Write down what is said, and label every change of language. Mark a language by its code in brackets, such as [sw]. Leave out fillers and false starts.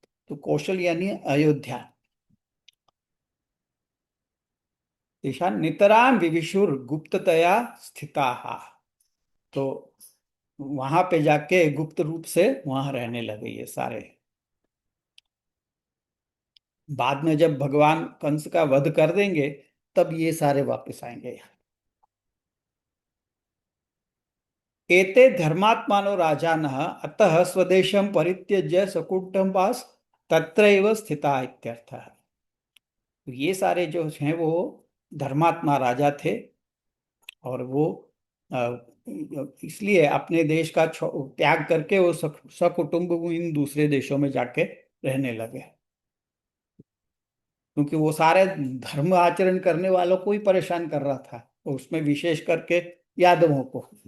[sa] तो कौशल यानी अयोध्या देशान, नितराम विविशुर गुप्ततया स्थिता। [hi] तो वहां पे जाके गुप्त रूप से वहां रहने लगे ये सारे। बाद में जब भगवान कंस का वध कर देंगे तब ये सारे वापस आएंगे। [sa] एते धर्मात्मानो राजानः अतः स्वदेशं परित्यज्य सकुटुम्बास तत्रैव स्थिता इत्यर्थः। [hi] ये सारे जो हैं वो धर्मात्मा राजा थे, और वो अ, इसलिए अपने देश का त्याग करके वो सकुटुंब इन दूसरे देशों में जाके रहने लगे, क्योंकि वो सारे धर्म आचरण करने वालों को ही परेशान कर रहा था, उसमें विशेष करके यादवों को।